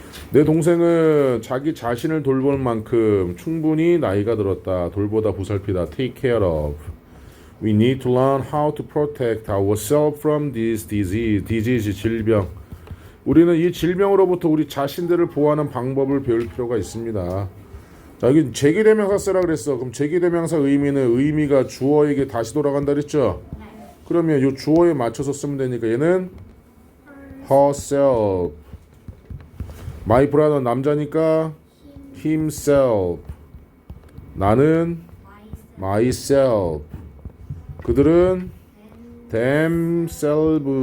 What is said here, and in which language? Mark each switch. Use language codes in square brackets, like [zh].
[ko] 내 동생은 자기 자신을 돌볼 만큼 충분히 나이가 들었다. 돌보다 보살피다. [en] take care of. We need to learn how to protect ourselves from this disease, 질병. [ko] 우리는 이 질병으로부터 우리 자신들을 보호하는 방법을 배울 필요가 있습니다. 자, 여기 제기대명사 쓰라 그랬어. 그럼 제기대명사 의미가 주어에게 다시 돌아간다 그랬죠? 그러면 이 주어에 맞춰서 쓰면 되니까 얘는 herself. My brother 남자니까 himself. 나는 myself. 그들은 themselves.